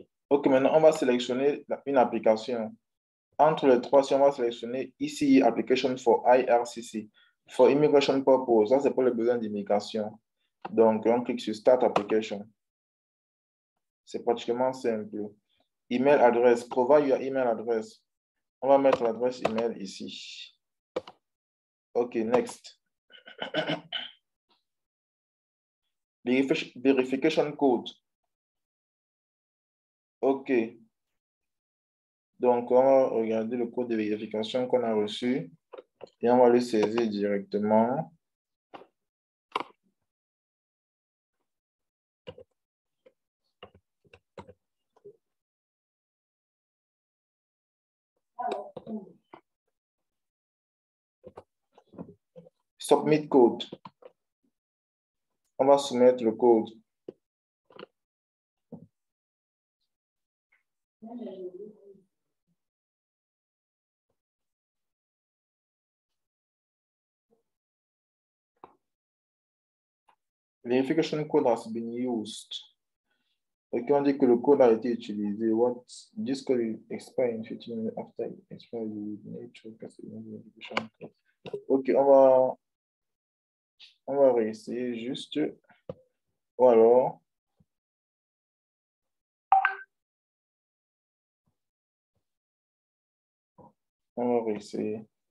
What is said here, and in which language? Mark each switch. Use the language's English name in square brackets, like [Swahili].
[French] Ok, maintenant, on va sélectionner une application. Entre les trois, si on va sélectionner ici [English] Application for IRCC, for Immigration Purpose, [French] ça c'est pour les besoins d'immigration. Donc, on clique sur Start Application. C'est pratiquement simple. [English] Email address, provide your email address. [French] On va mettre l'adresse email ici. Ok, next. [English] Verification code. [French] Ok. Donc, on va regarder le code de vérification qu'on a reçu et on va le saisir directement. [English] Submit code. [French] On va soumettre le code. [English] Verification code has been used. [French] Ok, on dit que le code a été utilisé. [English] What this code will expire in 15 minutes after it expires. You will need to pass the verification code. [French] Ok, on va réessayer juste. Ou alors, on va réessayer.